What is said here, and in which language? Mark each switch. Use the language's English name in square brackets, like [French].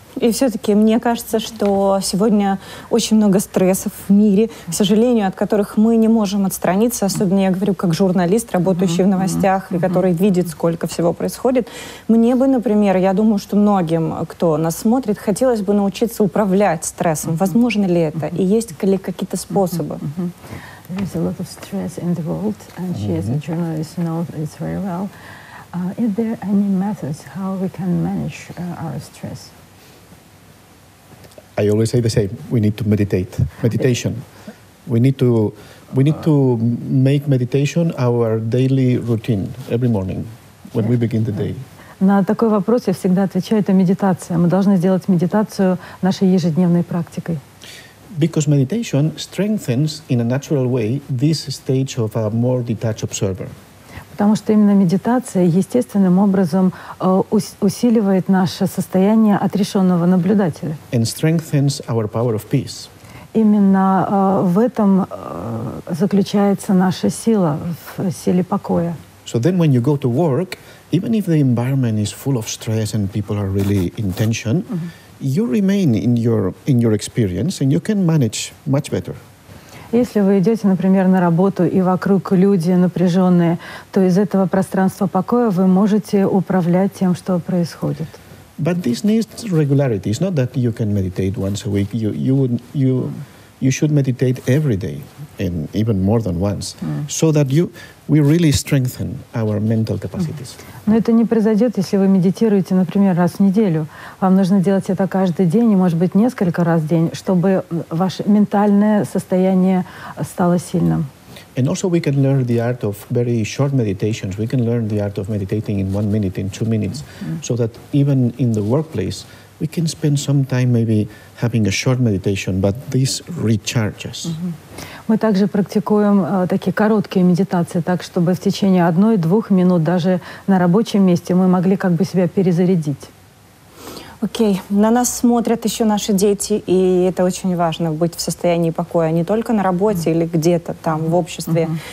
[Russian] И все-таки мне кажется, что сегодня очень много стрессов в мире, к сожалению, от которых мы не можем отстраниться. Особенно я говорю как журналист, работающий в новостях, и который видит, сколько всего происходит. Мне бы, например, я думаю, что многим, кто нас смотрит, хотелось бы научиться управлять стрессом. Возможно ли это? И есть ли какие-то способы? [English] There is a lot of stress in the world, and she, as a journalist, knows this very well. Is there any methods how we can manage our stress? I always say the same. We need to meditate. Meditation. We need to make meditation our daily routine every morning when we begin the day. [Russian] На такой вопрос я всегда отвечаю: это медитация. Мы должны сделать медитацию нашей ежедневной практикой. [English] Because meditation strengthens in a natural way this stage of a more detached observer. [Russian] Потому что именно медитация естественным образом усиливает наше состояние отрешенного наблюдателя. [English] And strengthens our power of peace. [Russian] Именно в этом заключается наша сила, в силе покоя. [English] So then when you go to work, even if the environment is full of stress and people are really in tension, you remain in your experience and you can manage much better. [Russian] Если вы идете, например, на работу, и вокруг люди напряженные, то из этого пространства покоя вы можете управлять тем, что происходит. [English] But this needs regularity. It's not that you can meditate once a week. You should meditate every day, and even more than once, so that we really strengthen our mental capacities. [Russian] Но это не произойдет, если вы медитируете, например, раз в неделю. Вам нужно делать это каждый день, и, может быть, несколько раз в день, чтобы ваше ментальное состояние стало сильным. [English] And also we can learn the art of very short meditations. We can learn the art of meditating in 1 minute, in 2 minutes, so that even in the workplace, we can spend some time maybe having a short meditation, but this recharges. [Russian] Мы также практикуем такие короткие медитации, так, чтобы в течение 1-2 минут даже на рабочем месте мы могли как бы себя перезарядить. Окей. На нас смотрят еще наши дети, и это очень важно, быть в состоянии покоя, не только на работе или где-то там в обществе.